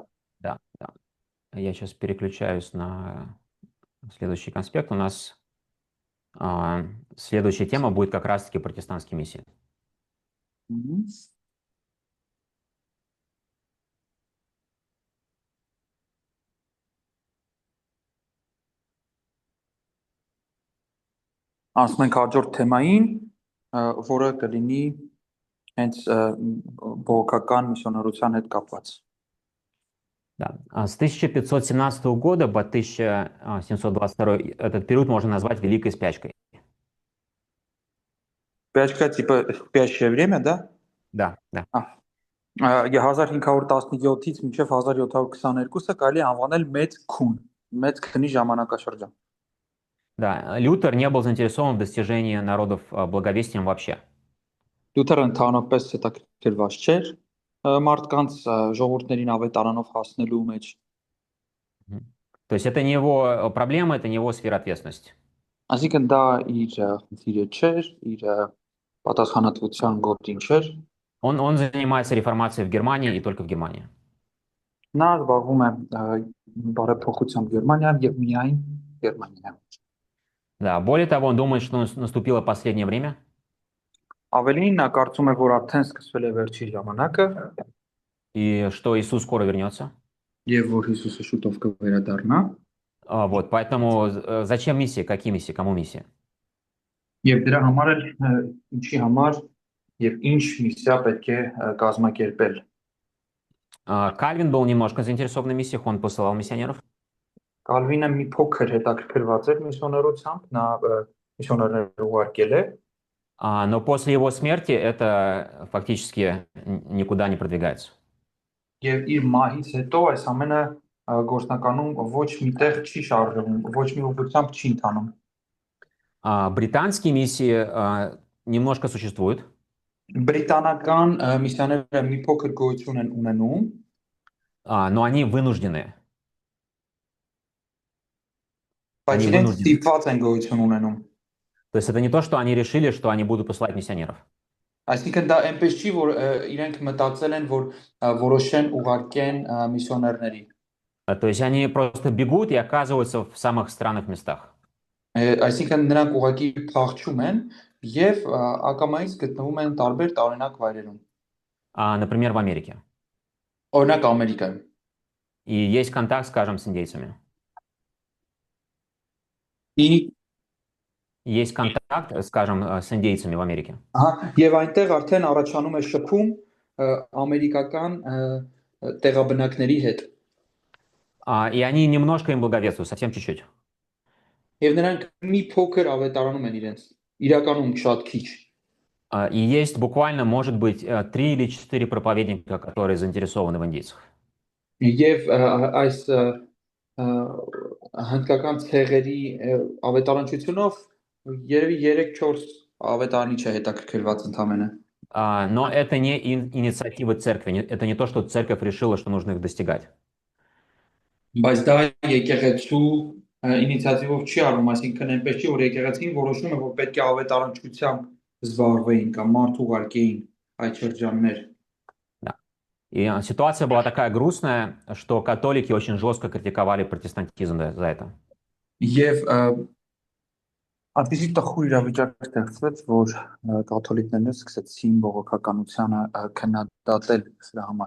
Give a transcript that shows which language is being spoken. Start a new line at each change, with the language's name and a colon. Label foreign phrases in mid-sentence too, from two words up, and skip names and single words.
Russian: Да, да. Я сейчас переключаюсь на следующий конспект. У нас следующая тема будет как раз-таки протестантские миссии.
Armenian: Անցնում ենք հաջորդ թեմային, որը կլինի հենց բողոքական միսիոներության հետ կապված։
Russian: Да. С 1517 года по 1722 этот период можно назвать Великой спячкой. Спячка типа спящее время, да? Да, да.
Armenian: 1517-ից մինչև 1722-ը կարելի է անվանել մեծ քուն, մեծ քնի ժամանակաշրջան։
Russian: Да, Лютер не был заинтересован в достижении народов благовестием вообще.
Armenian: Լյութերը ընդհանրապես հետաքրքրված չէր մարդկանց ժողովուրդներին ավետարանով հասնելու մեջ։ Мгм.
Russian: То есть это не его проблема, это не его сфера ответственности.
Armenian: Այսինքն դա իր խնդիրը չէր, իր պատասխանատվության գործին չէր։
Russian: Он занимается реформацией в Германии и только в Германии.
Armenian: Նա զբաղվում է բարեփոխությամբ Գերմանիայում եւ միայն Գերմանիայում։
Russian: Да, более того, он думает, что наступило последнее время,
Armenian: Ավելին նա կարծում է, որ արդեն սկսվել է վերջի ժամանակը
Russian: и что Иисус скоро вернется.
Armenian: եւ որ Հիսուսը շուտով կվերադառնա
Russian: Вот, поэтому зачем миссия? Какие миссии? Кому миссия?
Armenian: եւ դրա համար էլ ինչի համար եւ ինչ միսիա պետք է կազմակերպել։
Russian: Кальвин был немножко заинтересован в миссиях, он посылал миссионеров.
Armenian: Կալվինը մի փոքր հետաքրքրված էր միսիոներությամբ, նա միսիոներներ ուղարկել է,
Russian: Но после его смерти это фактически никуда не продвигается.
Armenian: եւ իր մահից հետո այս ամենը գործնականում ոչ միտեղ չի շարժվում, ոչ մի ուղղությամբ չի ընթանում։
Russian: Британские миссии немножко существуют,
Armenian: Բրիտանական միսիաները մի փոքր գոյություն են ունենում,
Russian: но они вынуждены.
Armenian: բայց
Russian: Они
Armenian: իրենք
Russian: вынуждены.
Armenian: ստիպված են գոյություն ունենում։
Russian: То есть это не то, что они решили, что они будут посылать миссионеров.
Armenian: Այսինքն դա այնպես չի, որ իրենք մտածել են, որ որոշեն ուղարկեն միսիոներների։
Russian: То есть они просто бегут и оказываются в самых странных местах.
Armenian: Այսինքն նրանք ուղակի փախչում են եւ ակամայից գտնվում են տարբեր տարօրինակ վայրերում։
Russian: Например, в Америке.
Armenian: Օրինակ Ամերիկայում։
Russian: И есть контакт, скажем, с индейцами. Ի Есть контакт, скажем, с индейцами в Америке.
Armenian: Ահա եւ այնտեղ արդեն առաջանում է շփում ամերիկական տեղաբնակների հետ։
Russian: И они немножко им благовествуют, совсем чуть-чуть.
Armenian: Եվ նրանք մի փոքր ավետարանում են իրենց, իրականում շատ քիչ։
Russian: И есть буквально, может быть, 3 или 4 проповедника, которые заинтересованы в индейцах.
Armenian: Եվ այս հնդկական ցեղերի ավետարանչությունով երևի 3-4 ավետարանիչ է հետաքրքրված ընդամենը։
Russian: Но это не инициатива церкви, это не то, что церковь решила, что нужно их достигать.
Armenian: Բայց դա եկեղեցու ինիցիատիվով չի արվում, այսինքն այնպես չի, որ եկեղեցին որոշում է, որ պետք է ավետարանչությամբ զբաղվեին կամ մարդ ուղարկեին այդ շրջաններ։
Russian: Да. И ситуация была такая грустная, что католики очень жестко критиковали протестантизм за это.
Armenian: Եվ այդպիսի տխուր իրավիճակ ստեղծվեց, որ կաթոլիկներն սկսեցին բողոքականությանը քննադատել սրա համար։